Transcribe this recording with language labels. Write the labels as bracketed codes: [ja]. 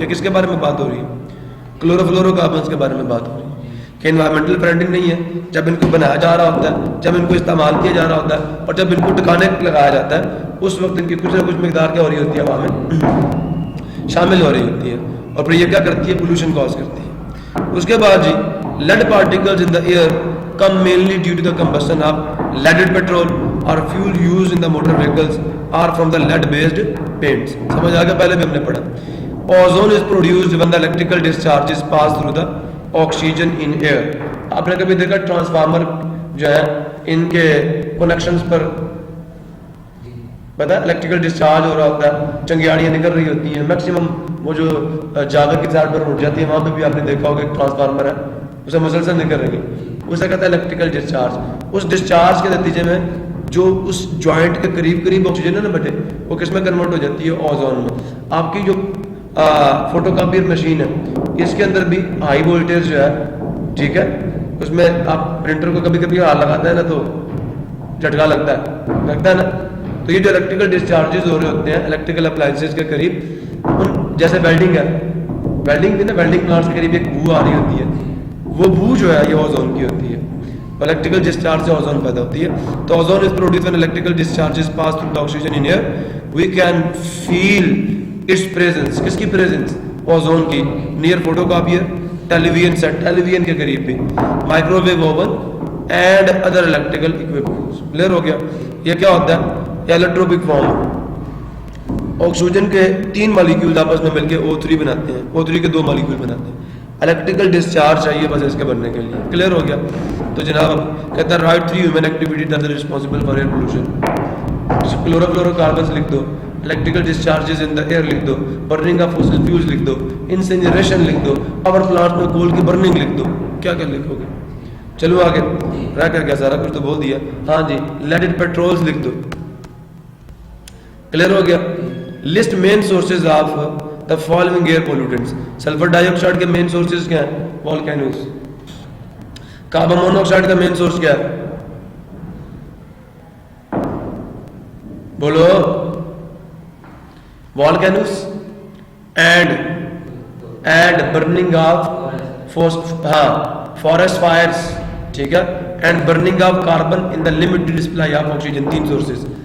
[ur] یہ کس کے بارے میں بات ہو رہی ہے, کلورو فلورو کاربنز کے بارے میں بات ہو رہی ہے کہ انوائرمنٹل فرینڈلی نہیں ہے. جب ان کو بنایا جا رہا ہوتا ہے, جب ان کو استعمال کیا جا رہا ہوتا ہے, اور جب ان کو ٹکانے لگایا جاتا ہے, اس وقت ان کی کچھ نہ کچھ مقدار کیا ہو رہی ہوتی ہے, ہوا میں شامل ہو رہی ہوتی ہے, اور پھر یہ کیا کرتی ہے, پولوشن کاز کرتی ہے. اس کے بعد جی [en] lead particles in the air come mainly due to the combustion of leaded petrol or fuel used in the motor vehicles or from the lead based paints. [ur] سمجھ آ گیا, پہلے بھی ہم نے پڑھا. [en] Ozone is produced when the electrical discharges pass through the oxygen in air. [ur] آپ نے کبھی دیکھا ٹرانسفارمر جو ہے ان کے کنیکشنز پر پتا الیکٹریکل ڈسچارج ہو رہا ہوتا ہے, چنگیاڑیاں نکل رہی ہوتی ہیں, میکسیمم وہ جو جاگر کی سائڈ پر اٹھ جاتی ہے, وہاں پہ بھی آپ نے دیکھا ہوگا ایک ٹرانسفارمر ہے, اسے مسلسل نکل رہی ہے, اسے کہتا ہے الیکٹریکل ڈسچارج. اس ڈسچارج کے نتیجے میں جو اس جوائنٹ کے قریب قریب آکسیجن ہے نا بیٹے, وہ کس میں کنورٹ ہو جاتی ہے, اوزون میں. آپ کی جو فوٹو کاپیر مشین ہے, اس کے اندر بھی ہائی وولٹیج جو ہے, ٹھیک ہے, اس میں آپ پرنٹر کو کبھی کبھی ہاتھ لگاتے ہیں نا تو جھٹکا لگتا ہے نا. تو یہ جو الیکٹریکل ڈسچارجز ہو رہے ہوتے ہیں الیکٹریکل اپلائنسز کے قریب, ان جیسے ویلڈنگ ہے, ویلڈنگ بھی نا, ویلڈنگ پلانٹس کے قریب ایک بو آ رہی ہوتی ہے, وہ بو جو ہے یہ اوزون کی ہوتی ہے. الیکٹریکل ڈسچارج سے اوزون پیدا ہوتی ہے. [en] تو ozone is produced when electrical discharges pass through the oxygen in air. We can feel its presence. [ur] کس کی پریزنس, اوزون کی, [en] near photo copier, television set, [ur] ٹیلی ویژن کے قریب بھی, [en] Microwave oven and other electrical equipments. [ur] Clear ہو گیا. یہ کیا ہوتا ہے, ایلکٹروپک فارم. آکسیجن کے 3 مالیکیول آپس میں مل کے O3 بناتے ہیں, O3 کے 2 مالیکیول بناتے ہیں. الیکٹریکل ڈسچارج چاہیے بس اس کے بننے کے لیے. کلیئر ہو گیا. تو جناب کہتا ہے [en] Right 3 human activity that are responsible for air pollution. [ur] Chloro fluoro carbons لکھ دو, الیکٹریکل ڈسچارجز ان دا ایئر لکھ دو, برننگ آف فوسل فیولز لکھ دو, انسنریشن لکھ دو, پاور پلانٹ میں کول کی برننگ لکھ دو. کیا کیا لکھو گے, چلو آگے رہ کر گیا, سارا کچھ تو بول دیا. ہاں جی, لیڈڈ پیٹرولز لکھ دو. کلیئر ہو گیا. [en] List main sources of the following air pollutants. [ur] Sulphur dye oxide کے مین سورسز کیا ہیں, والکینوز. کاربن مونو آکسائڈ کا مین سورس کیا ہے, بولو, volcanoes [en] And burning of forest fires, ٹھیک ہے, and burning of carbon in the limited supply of oxygen. [ur] 3 sources.